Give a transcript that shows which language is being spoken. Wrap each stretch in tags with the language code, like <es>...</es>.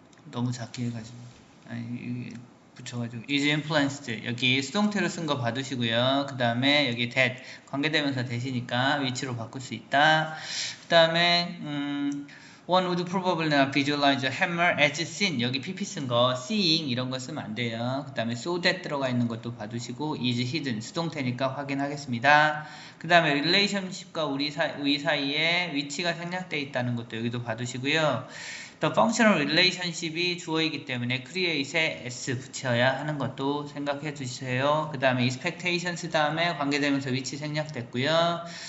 <ko>너무 작게 해가지고 이게 붙여가지고 is influenced, 여기 수동태로 쓴 거 봐두시고요. 그 다음에 여기 that, 관계대명사 대시니까 위치로 바꿀 수 있다. 그 다음에</ko> <en>one would probably not visualize a hammer as seen,</en> <ko>여기 pp 쓴 거 seeing 이런 거 쓰면 안 돼요. 그 다음에 so that 들어가 있는 것도 봐두시고 is hidden, 수동태니까 확인하겠습니다. 그 다음에 relationship과 우리 사이에 위치가 생략되어 있다는 것도 여기도 봐두시고요. The functional relationship이 주어이기 때문에 create에 s 붙여야 하는 것도 생각해 주세요. 그 다음에 expectations 다음에 관계대명사 위치 생략됐고요.</ko>